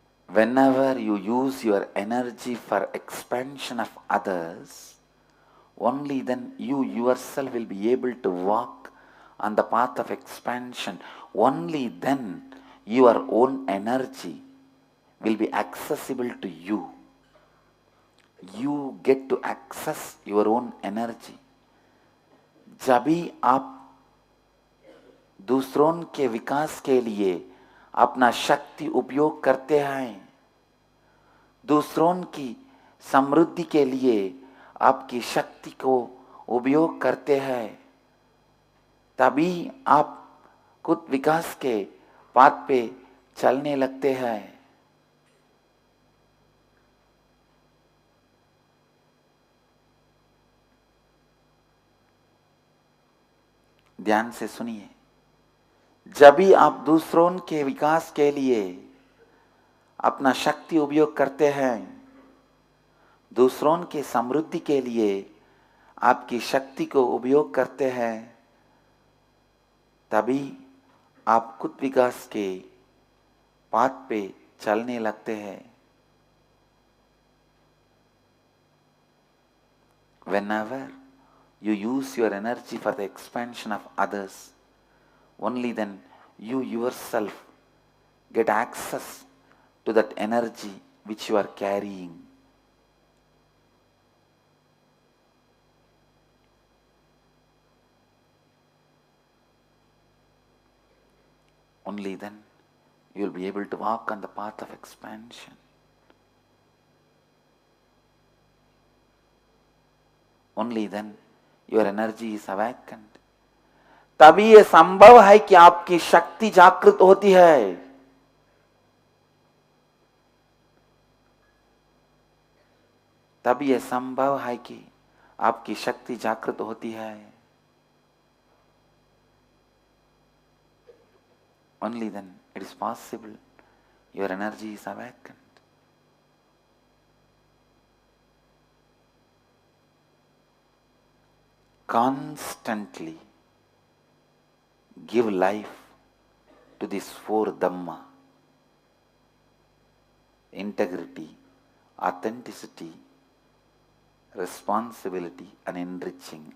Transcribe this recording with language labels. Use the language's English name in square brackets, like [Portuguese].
[English] Whenever you use your energy for expansion of others, only then you yourself will be able to walk on the path of expansion. Only then your own energy will be accessible to you. You get to access your own energy. [Hindi] जब भी आप दूसरों के विकास के लिए अपना शक्ति उपयोग करते हैं, दूसरों की समृद्धि के लिए आपकी शक्ति को उपयोग करते हैं, तभी आप खुद विकास के पाथ पे चलने लगते हैं. ध्यान से सुनिए, जब भी आप दूसरों के विकास के लिए अपना शक्ति उपयोग करते हैं, दूसरों के समृद्धि के लिए आपकी शक्ति को उपयोग करते हैं, तभी आप खुद विकास के पाथ पे चलने लगते हैं। [English] Whenever you use your energy for the expansion of others, only then you yourself get access to that energy which you are carrying. Only then you will be able to walk on the path of expansion. Only then your energy is awakened. [Hindi] तभी यह संभव है कि आपकी शक्ति जागृत होती है। तभी यह संभव है कि आपकी शक्ति जागृत होती है। [English] Only then it is possible your energy is awakened. Constantly give life to these four Dhamma: integrity, authenticity, responsibility, and enriching.